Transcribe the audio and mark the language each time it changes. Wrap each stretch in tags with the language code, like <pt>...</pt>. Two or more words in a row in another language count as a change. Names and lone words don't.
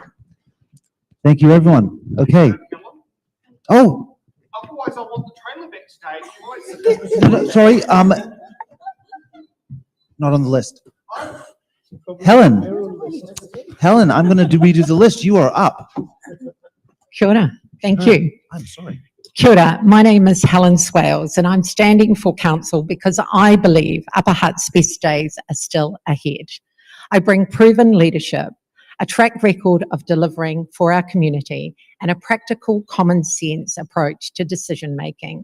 <en>Thank you, everyone. Okay. Oh. Otherwise, I want the trailer backstage. No, sorry. Not on the list. Helen, I'm going to redo the list. You are up.</en> <mi>Kia ora.</mi> <en>Thank you. I'm sorry.</en> <mi>Kia ora.</mi> <en>My name is Helen Swales, and I'm standing for council because I believe Upper Hutt's best days are still ahead. I bring proven leadership, a track record of delivering for our community, and a practical common sense approach to decision making.</en>